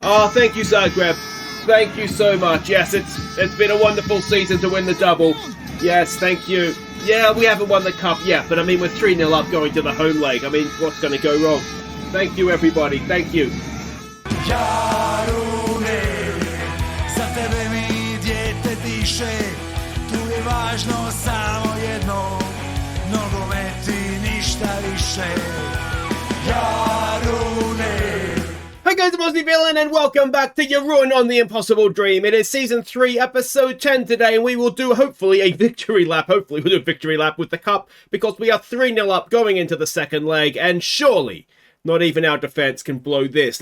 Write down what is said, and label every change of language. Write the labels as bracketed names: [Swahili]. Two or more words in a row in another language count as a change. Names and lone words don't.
[English] Oh, thank you, Zagreb. Thank you so much. Yes, it's been a wonderful season to win the double. Yes, thank you. Yeah, we haven't won the cup yet, but I mean, we're 3-0 up going to the home leg. I mean, what's going to go wrong? Thank you, everybody. Thank you. [Croatian] Jarune, za tebe mi dijete diše, tu je važno samo jedno, nogomet i ništa više. Jarune. [English] Hi guys, I'm Aussie Villain and welcome back to Jarun on The Impossible Dream. It is Season 3, Episode 10 today, and we will do, hopefully, a victory lap. Hopefully we'll do a victory lap with the cup, because we are 3-0 up going into the second leg, and surely not even our defence can blow this.